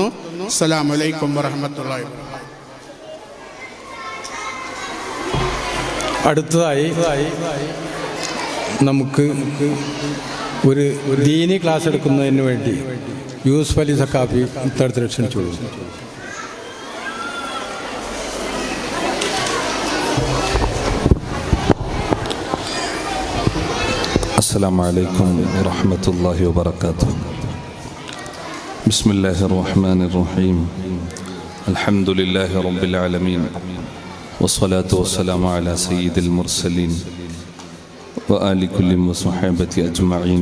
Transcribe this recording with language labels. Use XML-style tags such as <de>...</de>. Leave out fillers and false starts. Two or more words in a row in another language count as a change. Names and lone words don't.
<ar>السلام عليكم ورحمة الله.</ar> <ml>അടുത്തതായി നമുക്ക് ഒരു ദീനി ക്ലാസ് എടുക്കുന്നതിന് വേണ്ടി യൂസുഫ് അലി സഖാഫി ഇത്തരത്തിൽ ക്ഷണിച്ചോളൂ.</ml> <ar>السلام عليكم ورحمة الله وبركاته. بسم الله الرحمن الرحيم. الحمد لله رب العالمين والصلاة والسلام على سيد المرسلين وآل كل وصحابة أجمعين.</ar>